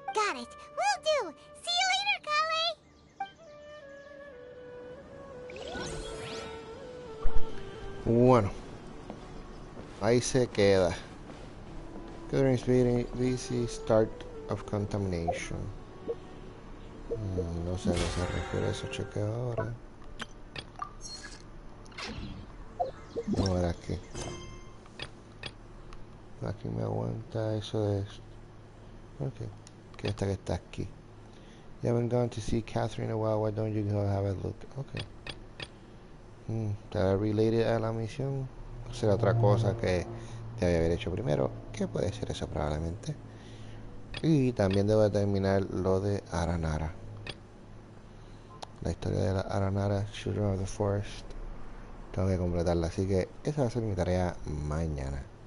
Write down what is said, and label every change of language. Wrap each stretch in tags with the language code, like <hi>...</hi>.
<en>Got it. Will do. See you later, Kale.</en> <es>Bueno, ahí se queda.</es> <en>Current busy start of contamination.</en> <es>No sé a qué se refiere eso, chequeo ahora. Vamos a ver aquí. Aquí me aguanta eso de... Ok, que esta que está aquí.</es> <en>You haven't gone to see Catherine in a while, why don't you go have a look? Ok.</en> <es>¿Estará related a la misión? ¿O será otra cosa que debe haber hecho primero? ¿Qué puede ser eso probablemente? Y también debo terminar lo de Aranara. La historia de la Aranara, Children of the Forest. Tengo que completarla, así que esa va a ser mi tarea mañana.</es>